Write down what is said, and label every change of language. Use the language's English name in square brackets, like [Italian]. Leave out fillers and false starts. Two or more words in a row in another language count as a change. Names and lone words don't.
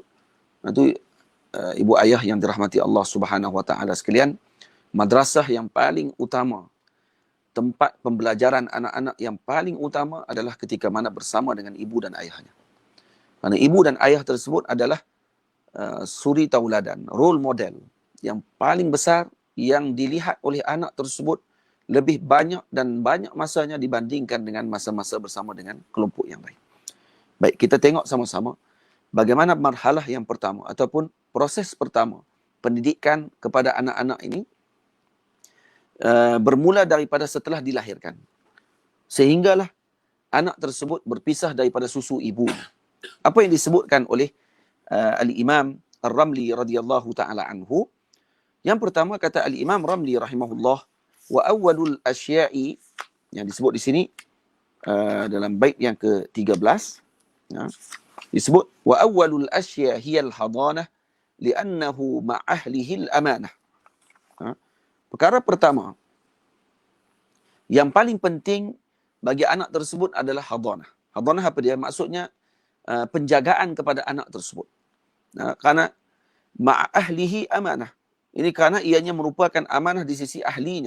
[Malay] Itu ibu ayah yang dirahmati Allah [Arabic] سبحانه وتعالى [Malay] sekalian, madrasah yang paling utama, tempat pembelajaran anak-anak yang paling utama adalah ketika mana bersama dengan ibu dan ayahnya. Kerana ibu dan ayah tersebut adalah suri tauladan, [English] role model [Malay] yang paling besar yang dilihat oleh anak tersebut lebih banyak dan banyak masanya dibandingkan dengan masa-masa bersama dengan kelompok yang lain. Baik, kita tengok sama-sama bagaimana marhalah yang pertama ataupun proses pertama pendidikan kepada anak-anak ini bermula daripada setelah dilahirkan. Sehinggalah anak tersebut berpisah daripada susu ibu. Apa yang disebutkan oleh Al-Imam Ar-Ramli [Arabic] رضي الله تعالى عنه. [Malay] Yang pertama kata Al-Imam Ramli rahimahullah, [Arabic] وأول الأشياء, [Malay] yang disebut di sini dalam bait yang ke-13, ya, disebut [Arabic] وأول الأشياء هي الحضانة لأنه مع أهله الأمانة. [Malay] Perkara pertama yang paling penting bagi anak tersebut adalah hadanah. Hadanah apa dia? Maksudnya penjagaan kepada anak tersebut. Karena [Arabic] مع أهله أمانة. [Malay] Ini kerana ianya merupakan amanah di sisi ahlinya.